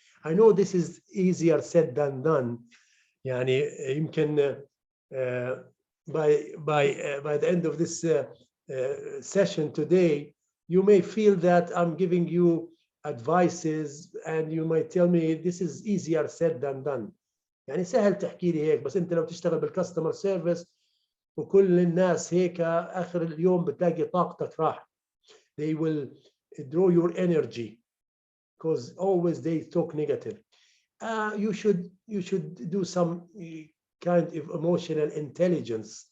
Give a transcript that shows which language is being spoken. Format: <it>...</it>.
<en>I know this is easier said than done. يعني يمكن by the end of this session today, you may feel that I'm giving you advices and you might tell me this is easier said than done.</en> <ar>يعني سهل تحكي لي هيك، بس انت لو تشتغل بالكاستمر سيرفيس وكل الناس هيك اخر اليوم بتلاقي طاقتك راح.</ar> <en>They will draw your energy because always they talk negative. You should do some kind of emotional intelligence.</en>